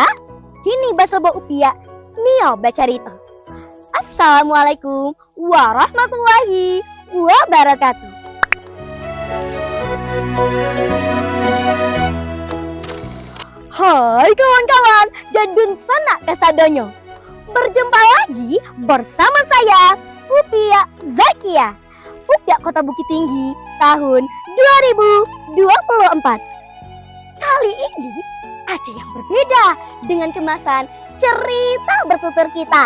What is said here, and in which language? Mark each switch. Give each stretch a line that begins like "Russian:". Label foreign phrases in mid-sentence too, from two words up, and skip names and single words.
Minangkabau: Kini basa bo upia Nio bacarita.
Arabic: السلام عليكم ورحمة الله وبركاته.
Indonesian: Hai kawan-kawan dan
Minangkabau: sanak kasadonyo.
Indonesian: Berjumpa lagi bersama saya Upia Zakia. Upia Kota Bukit Tinggi tahun 2024. Kali ini ada yang berbeda dengan kemasan cerita bertutur kita.